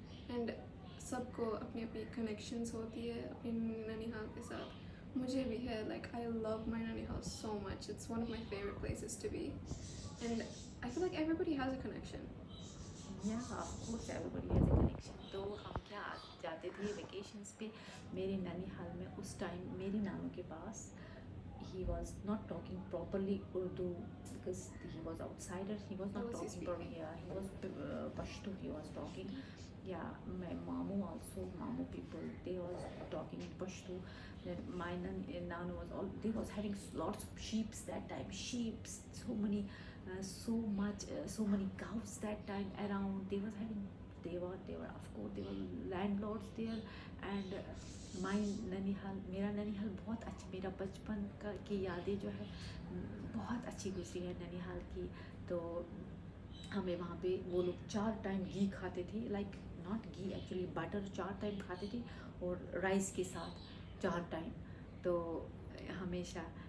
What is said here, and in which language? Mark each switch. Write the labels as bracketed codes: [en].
[hi] And सबको अपनी अपनी कनेक्शंस होती है अपने ननिहाल के साथ। मुझे भी है, [en] Like I love my ननिहाल so much. It's one of my favourite places to be, and I feel like everybody has a connection. Yeah of course everybody has a connection. [hi] तो हम क्या जाते थे वेकेशंस पे मेरे ननिहाल में। उस टाइम मेरी नानू के पास, [en] he was not talking properly Urdu because he was outsider. He was not What was he talking speaking? properly. Yeah, he was Pashto. He was talking. Yeah, my Mamu also, Mamu people, they was talking in Pashto. Then my Nanu was all, they was having lots of sheeps that time. Sheeps, so many cows that time around. They was having, they were of course they were landlords there. And my [hi] ननिहाल, मेरा ननिहाल बहुत अच्छा, मेरा बचपन का की यादें जो है बहुत अच्छी गुजरी है ननिहाल की। तो हमें वहाँ पे वो लोग 4 टाइम घी खाते थे, [en] like not ghee actually butter, [hi] 4 time खाते थे और राइस के साथ 4 टाइम। तो हमेशा